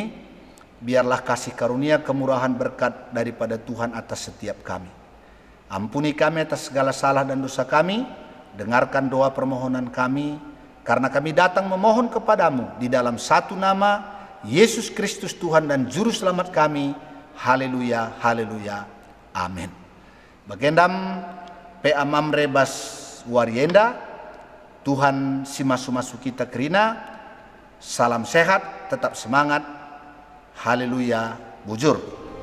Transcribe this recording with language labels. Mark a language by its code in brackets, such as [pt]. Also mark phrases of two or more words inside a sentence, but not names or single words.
[id] Biarlah kasih karunia, kemurahan, berkat daripada Tuhan atas setiap kami. Ampuni kami atas segala salah dan dosa kami. Dengarkan doa permohonan kami, karena kami datang memohon kepadamu di dalam satu nama, Yesus Kristus Tuhan dan Juru Selamat kami. Haleluya, haleluya, amin. [btx] Bagendam PA Mamre Bas Warienda, Tuhan simasu-masu kita kerina. [id] Salam sehat, tetap semangat. [btx] Haleluya, bujur.